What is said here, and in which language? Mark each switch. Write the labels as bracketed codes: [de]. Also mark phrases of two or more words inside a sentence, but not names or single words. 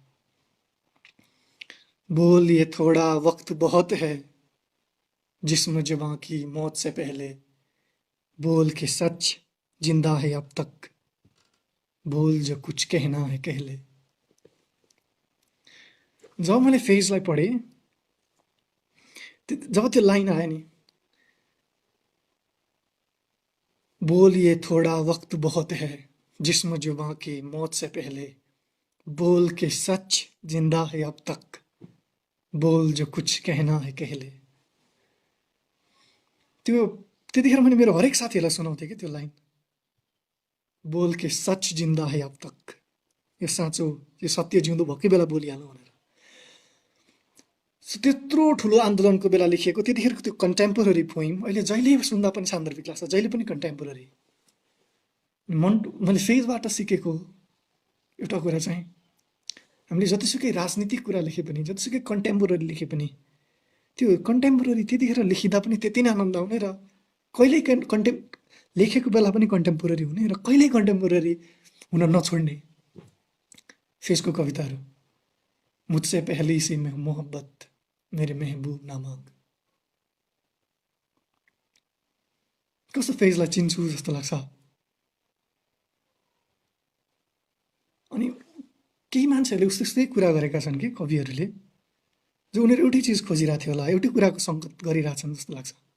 [ur] بول یہ تھوڑا وقت بہت ہے، جسم زباں کی موت سے پہلے، بول کہ سچ زندہ ہے اب تک، بول جو کچھ کہنا ہے کہہ لے. [ne] जब मैले फेजलाई पढेँ, जब त्यो लाइन आयो नि, [ur] بول یہ تھوڑا وقت بہت ہے جسم زباں کی موت سے پہلے بول کہ سچ زندہ ہے اب تک بول جو کچھ کہنا ہے کہہ لے [ne] त्यो त्यतिखेर मैले मेरो हरेक साथीहरूलाई सुनाउँथेँ कि त्यो लाइन [ur] بول کہ سچ زندہ ہے اب تک [ne] यो साँचो यो सत्य जिउँदो भएकै बेला बोलिहाल्नु भनेर त्यत्रो ठुलो आन्दोलनको बेला लेखिएको त्यतिखेरको त्यो [en] contemporary poem [ne] अहिले जहिले सुन्दा पनि सान्दर्भिक लाग्छ जहिले पनि कन्टेम्पोररी मैले फेजबाट सिकेको एउटा कुरा चाहिँ हामीले जतिसुकै राजनीतिक कुरा लेखे पनि जतिसुकै कन्टेम्पोररी लेखे पनि त्यो कन्टेम्पोररी त्यतिखेर लेखिँदा पनि त्यति नै आनन्द आउने र कहिल्यै लेखेको बेला पनि कन्टेम्पोररी हुने र कहिल्यै कन्टेम्पोररी हुन नछोड्ने फेसको कविताहरू [ur] مجھ سے پہلی سی محبت میرے محبوب نہ مانگ [ne] कस्तो फेजलाई चिन्छु जस्तो लाग्छ अनि केही मान्छेहरूले उस्तै उस्तै कुरा गरेका छन् कि कविहरूले जो उनीहरू एउटै चिज खोजिरहेको थियो होला एउटै कुराको सङ्कट गरिरहेछन् जस्तो लाग्छ